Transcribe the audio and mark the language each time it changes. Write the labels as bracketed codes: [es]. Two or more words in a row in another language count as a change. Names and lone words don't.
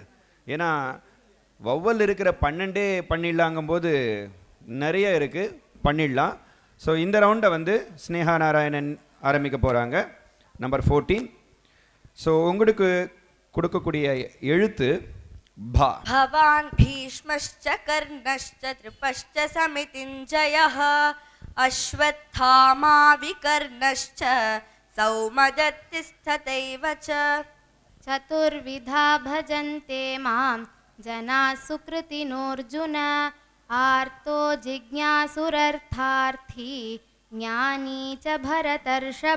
[ta] ஏன்னா வௌவல் இருக்கிற 12 பண்ணிடலாங்கும்போது நிறைய இருக்குது, பண்ணிடலாம். ஸோ இந்த ரவுண்டை வந்து ஸ்னேகா நாராயணன் ஆரம்பிக்க போகிறாங்க. நம்பர் 14. ஸோ உங்களுக்கு கொடுக்கக்கூடிய எழுத்து பா. [sa] भवान् भीष्मश्च कर्णश्च त्रिपश्च समितिञ्जयः अश्वत्थामा विकर्णश्च सौमदत्तिस्तथैव च चतुर्विधा भजन्ते मां जनाः सुकृतिनोऽर्जुन आर्तो जिज्ञासुरर्थार्थी ज्ञानी च भरतर्षभ